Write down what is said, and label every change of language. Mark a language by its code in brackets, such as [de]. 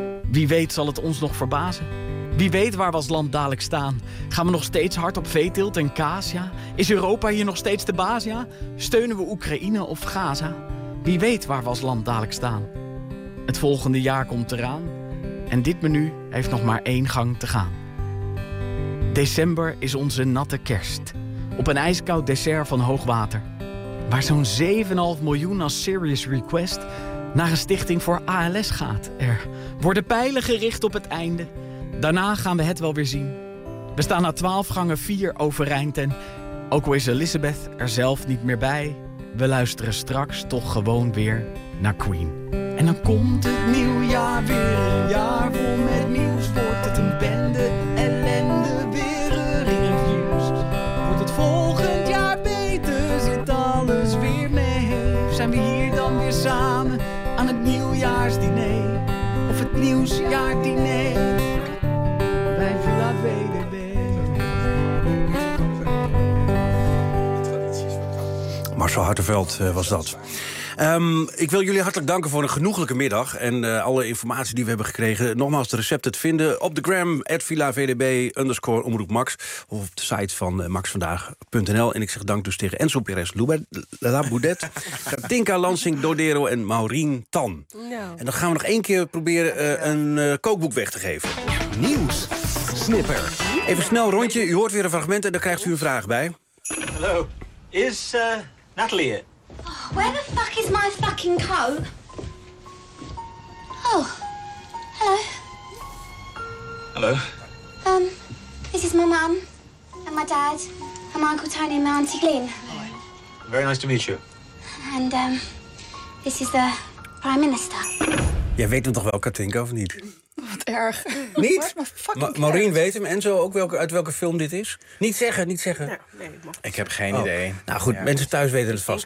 [nl] Wie weet zal het ons nog verbazen? Wie weet waar we als land dadelijk staan? Gaan we nog steeds hard op veeteelt en kaas, ja? Is Europa hier nog steeds de baas, ja? Steunen we Oekraïne of Gaza? Wie weet waar we als land dadelijk staan? Het volgende jaar komt eraan. En dit menu heeft nog maar één gang te gaan. December is onze natte kerst. Op een ijskoud dessert van hoogwater. Waar zo'n 7,5 miljoen als serious request naar een stichting voor ALS gaat. Er worden pijlen gericht op het einde. Daarna gaan we het wel weer zien. We staan na 12 gangen 4 overeind en ook al is Elizabeth er zelf niet meer bij, we luisteren straks toch gewoon weer naar Queen. En dan komt het nieuwjaar weer, een jaar vol met nieuws. Wordt het een bende, ellende, weer een reviews. Wordt het volgend jaar beter, zit alles weer mee. Zijn we hier dan weer samen aan het nieuwjaarsdiner? Of het nieuwsjaardiner? Marcel Hartenveld was dat. Ik wil jullie hartelijk danken voor een genoeglijke middag. En alle informatie die we hebben gekregen. Nogmaals de recepten te vinden op de gram. @villavdb_omroepmax. Of op de site van maxvandaag.nl. En ik zeg dank dus tegen Enzo Perez, Laboudet, Katinka Lansing, Dodero en Maureen Tan. No. En dan gaan we nog één keer proberen een kookboek weg te geven. Nieuws. Snipper. Even snel een rondje. U hoort weer een fragment en dan krijgt u een vraag bij. [en] Hallo. Is Natalie here? Oh, where the fuck is my fucking coat? Oh, hello. Hello. This is my mum and my dad and my Uncle Tony and my Auntie Glyn. Hi. Very nice to meet you. And this is the Prime Minister. [nl] Jij weet hem toch wel, Katinka, of niet? Wat wat erg. Niet? Maureen, weet hem Enzo ook uit welke film dit is? Niet zeggen. Ja, nee, ik heb geen idee. Nou goed, ja, mensen thuis weten het vast.